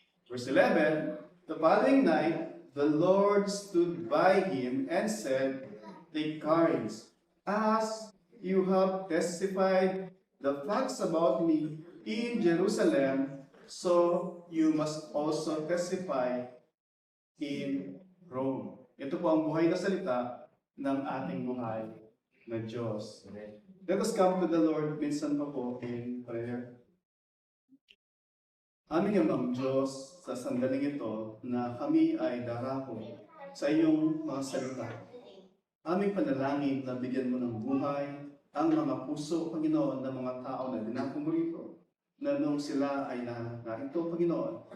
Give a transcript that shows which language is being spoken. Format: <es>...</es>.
<en>Verse 11, the following night, the Lord stood by him and said, Take courage, as you have testified the facts about me in Jerusalem, so you must also testify in Rome.</en> <tl>Ito po ang buhay na salita ng ating buhay na Diyos.</tl> <en>Let us come to the Lord</en> <tl>minsan pa po</tl> <en>in prayer.</en> <tl>Aming Amang Diyos, sa sandaling ito na kami ay darako sa iyong mga salita. Aming panalangin na bigyan mo ng buhay ang mga puso, Panginoon, ng mga tao na dinako mo rito, na nung sila ay narito, Panginoon.</tl>